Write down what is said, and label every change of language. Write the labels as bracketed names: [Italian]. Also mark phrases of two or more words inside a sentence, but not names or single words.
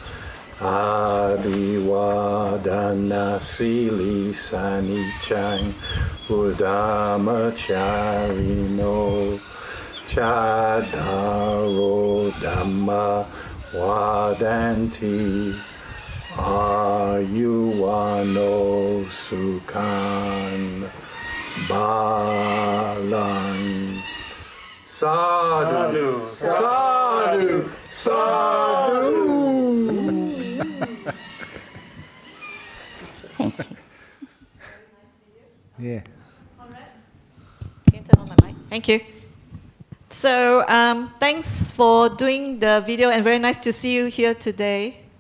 [Pali] Abhivadana Sili Sanichang Buddhamacharino Chadaro Dhamma Vadanti Ayuwano Sukhan Balang Sadhu, sadhu, sadhu. [English] Thank you. Yeah. Can you turn on my mic? Thank you. So thanks for doing the video, and very nice to see you here today.